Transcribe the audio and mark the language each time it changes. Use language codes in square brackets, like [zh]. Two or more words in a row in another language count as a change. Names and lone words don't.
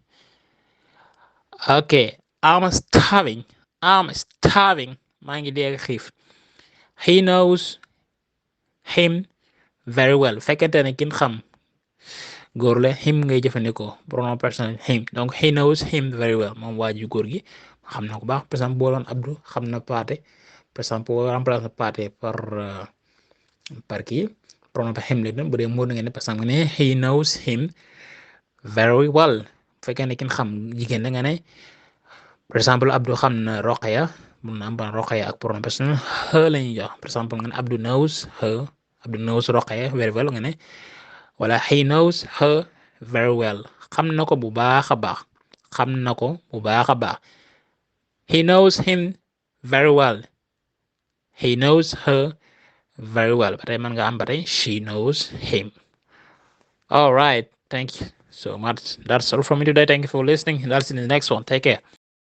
[en] ok I'm starving [wo] maa ngi dee ak xiif. [en] He knows him very well [wo] fekkente ne kin xam góor la him ngay jëfandikoo [fr] pronom personnel [wo] him donc [en] he knows him very well [wo] moom waa ji góor gi xam na ko baax [fr] par exemple [wo] boo doon Abdou xam na Paate [fr] par exemple [wo] boo remplacer Paate par kii pronom him la doon bu dee moo na ngeen ne [fr] par exemple [wo] nga ne [en] he knows him very well [wo] fekkee ne kin xam jigéen la nga ne [fr] par exemple [wo] Abdou xam na Roqaya mun na am ban Roqaya ak [fr] pronom personnel [wo] her la ñuy jox [fr] par exemple [wo] nga ne [en] Abdou knows her Abdou knows Roqaya very well [wo] nga ne wala [en] he knows her very well [wo] xam na ko bu baax a baax [en] he knows him very well he knows her very well [wo] ba tey mën nga am ba tey [en] she knows him. All right, thank you so much. That's all from me today. Thank you for listening. That's in the next one. Take care.